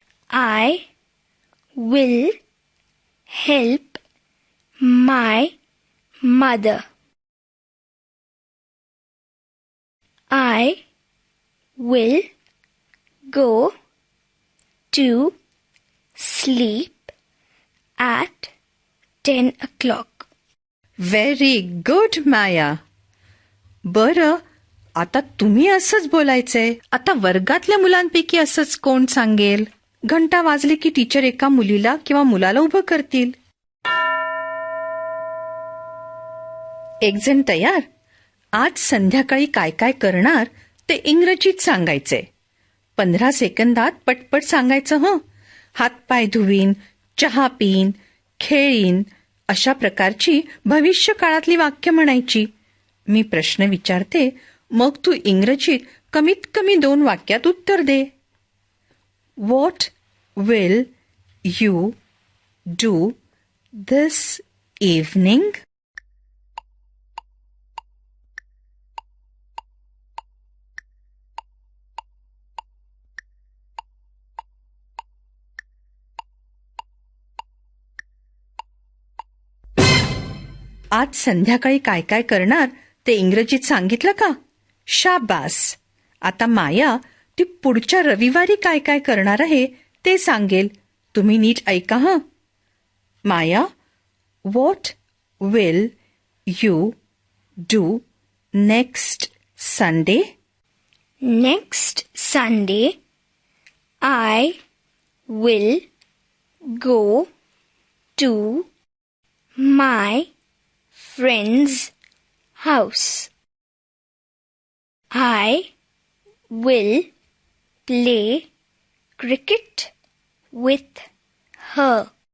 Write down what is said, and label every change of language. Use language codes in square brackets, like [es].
[en] I will help my mother. I will go to sleep at 10 o'clock. Very good Maya. [mr] बरं, आता तुम्ही असंच बोलायचंय. आता वर्गातल्या मुलांपैकी असंच कोण सांगेल? घंटा वाजली की टीचर एका मुलीला किंवा मुलाला उभं करतील. एक जण तयार? आज संध्याकाळी काय काय करणार ते इंग्रजीत सांगायचंय. 15 सेकंदात पटपट सांगायचं हं. हातपाय धुवीन, चहा पिईन, खेळीन अशा प्रकारची भविष्य काळातली वाक्य म्हणायची. मी प्रश्न विचारते, मग तू इंग्रजीत कमीत कमी 2 वाक्यात उत्तर दे. [en] What will you do this evening? [mr] आज संध्याकाळी काय काय करणार ते इंग्रजीत सांगितलं का? शाबास. आता माया ती पुढच्या रविवारी काय काय करणार आहे ते सांगेल. तुम्ही नीट ऐका हं. [en] Maya, what will you do next Sunday? Next Sunday, I will go to my friend's house. I will play cricket with her.